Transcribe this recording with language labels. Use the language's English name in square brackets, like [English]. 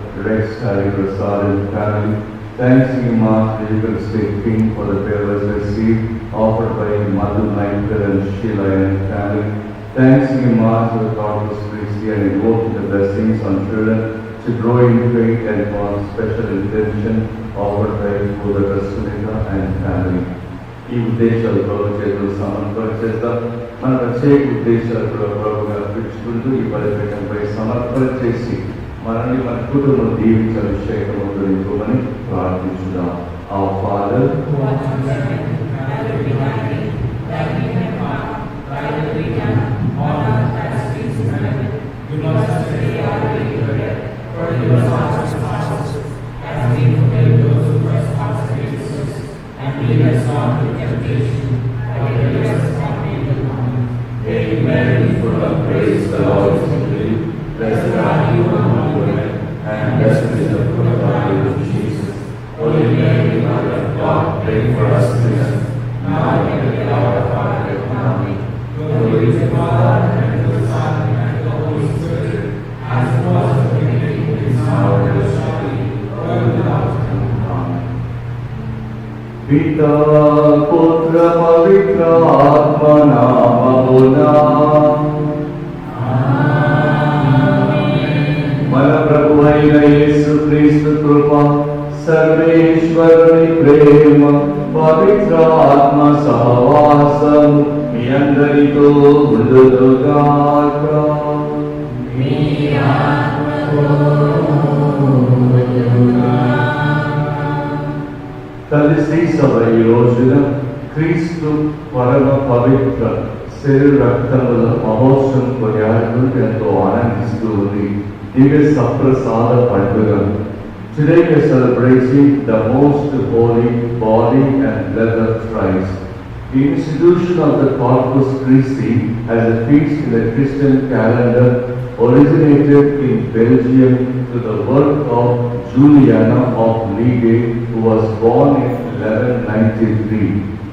[English] Rex Harry Prasad and family. Thanks to Master Eucharistic King for the prayers received, offered by Madhu Michael and Sheila and family. Thanks to Master Corpus Christi and invoking the blessings on children to grow in faith and for special intention offered by Buddha Sunita and family. [Telugu] ఈ ఉద్దేశాలు ప్రభు చేతులు సమర్పణ చేద్దాం. మన ప్రత్యేక ఉద్దేశాలు కూడా ప్రభుగా అర్పించుకుంటూ ఈ బలిపీఠంపై సమర్పణ చేసి మనల్ని మన కుటుంబం దీవించే అభిషేకం అనుగ్రహించుకోమని ప్రార్థించుదాం. [English] Our Father, who art in heaven, hallowed be thy name. Thy kingdom come, thy will be done on earth as it is in heaven. Give us this day our daily bread. Forgive us our trespasses, as we forgive those who trespass against us. And lead us not into temptation, but deliver us from evil. Hail Mary, full of grace, the Lord is with you. Blessed are you among women, and blessed is the fruit of thy womb, Jesus. Holy Mary, Mother of God, pray for us sinners, now and at the hour of our death. Amen. Glory to the Father, and to the Son, and to the Holy Spirit, as it was in the beginning, is now, and ever shall be, world without end. Amen. [Telugu] पिता पुत्र पवित्र आत्मा नाममुना మన ప్రభు అయిన యేసుక్రీస్తు కృప, సర్వేశ్వరుని ప్రేమ, పవిత్ర ఆత్మ సహవాసం మీ అందరితో ఉండుగాక. తల్లి శ్రీ సభ ఈ రోజున క్రీస్తు పరమ పవిత్ర శరీర రక్తముల మహోత్సవం కొనియాడుతూ ఎంతో ఆనందిస్తూ ఉంది. దివ్య సప్రసాద పండుగ. [English] Today we are celebrating the most holy body and blood of Christ. The institution of the Corpus Christi as a feast in the Christian calendar originated in Belgium through the work of Juliana of Liege, who was born in 1193.